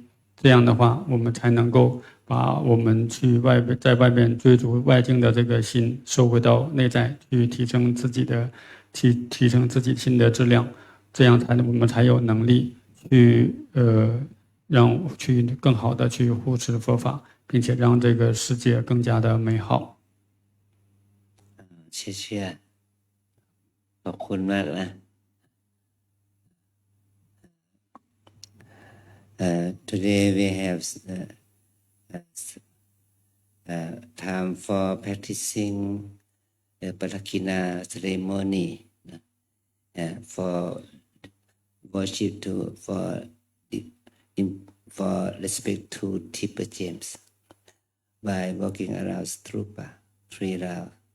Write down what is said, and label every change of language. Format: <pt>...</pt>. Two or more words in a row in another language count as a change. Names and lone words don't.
<zh>这样的话，我们才能够把我们在外边追逐外境的这个心收回到内在，去提升自己心的质量，这样我们才有能力去更好的去护持佛法，并且让这个世界更加的美好。谢谢，</zh> <th>ขอบคุณมากนะ</th> <en>Today we have time for practicing the Parakina ceremony for worship for respect to Tipper James by walking around Stupa 3 rounds.</en>